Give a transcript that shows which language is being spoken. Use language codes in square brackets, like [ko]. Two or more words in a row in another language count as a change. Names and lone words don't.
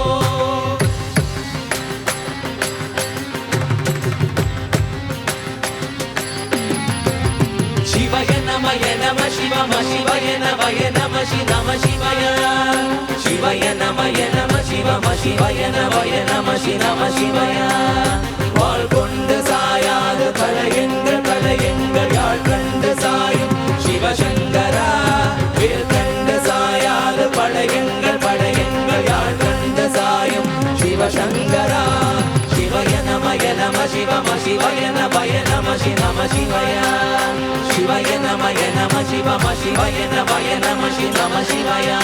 [sa] शिवाय नमः शिव शिवाय नमः नम शिवाय शिवाय नमः शिव शिवाय नमः शिवाय [ta] வாழ் கொண்டு சாயாது கலையெங்கள் யாழ் கண்டு சாயும் சிவசங்கரா வேல் கண்டு சாயாது படையெங்கள் யாழ் கண்டு சாயும் சிவசங்கரா [sa] शिवाय नमः शिव शिवाय नमः नम शिवाय शिवाय नमः शिव शिवाय नम शिवाय